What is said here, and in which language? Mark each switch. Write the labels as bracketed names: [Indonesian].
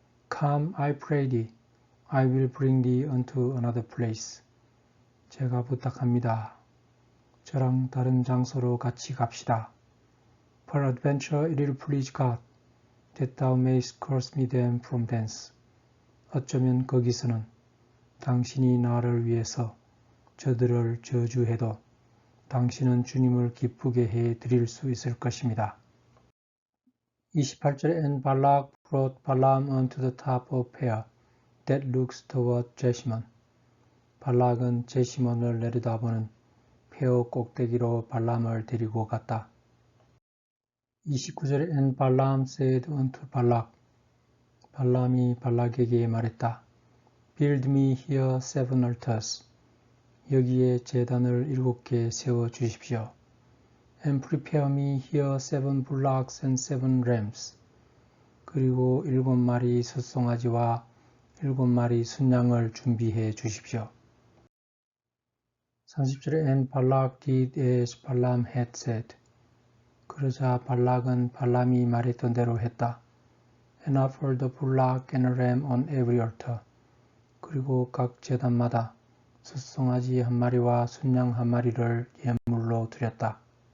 [English] Come, I pray thee, I will bring thee unto another place. [Korean] 제가 부탁합니다. 저랑 다른 장소로 같이 갑시다. [English] Peradventure it will please God, that thou mayst curse me them from thence. [Korean] 어쩌면 거기서는 당신이 나를 위해서 저들을 저주해도 당신은 주님을 기쁘게 해 드릴 수 있을 것입니다. [English] 28절에 And Balak brought Balaam unto the top of Peor, that looks toward Jeshimon. [Korean] 발락은 제시몬을 내려다보는 페어 꼭대기로 발람을 데리고 갔다. [English] 29절에 And Balaam said unto Balak. [Korean] 발람이 발락에게 말했다. [English] Build me here 7 altars. [Korean] 여기에 제단을 7개 세워 주십시오. [English] And prepare me here 7 bullocks and 7 rams. [Korean] 그리고 7마리 숫송아지와 7마리 순양을 준비해 주십시오. [English] 30절에 And Balak did as Balaam had said. [Korean] 그러자 발락은 발람이 말했던 대로 했다. [English] And offered a bullock and a ram on every altar. [Korean] 그리고 각 제단마다 숫송아지 1마리와 순양 1마리를 예물로 드렸다.